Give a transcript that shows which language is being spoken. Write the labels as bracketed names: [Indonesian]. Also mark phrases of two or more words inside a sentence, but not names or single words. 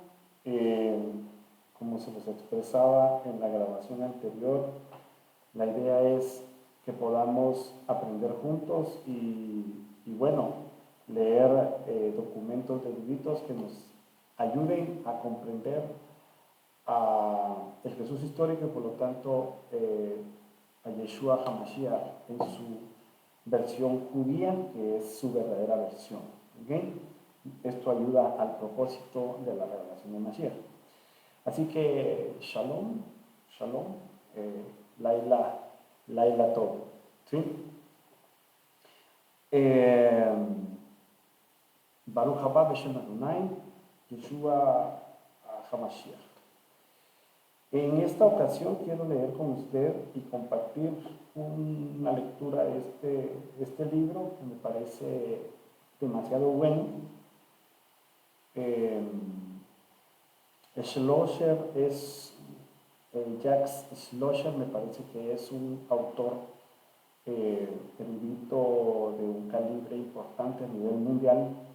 [Spanish] Como se les expresaba en la grabación anterior, la idea es que podamos aprender juntos y bueno, leer documentos de libritos que nos ayuden a comprender el Jesús histórico y por lo tanto a Yeshua HaMashiach en su versión judía, que es su verdadera versión. ¿Okay? Esto ayuda al propósito de la revelación de Mashiach. Así que [Hebrew] שלום, שלום, לילה, לילה טוב. ¿Sí? ברוך הבא בשם אדוני, ישוע המשיח. [Spanish] En esta ocasión quiero leer con usted y compartir una lectura de este libro que me parece demasiado bueno. Schlosser Jacques Schlosser me parece que es un autor erudito de un calibre importante a nivel mundial.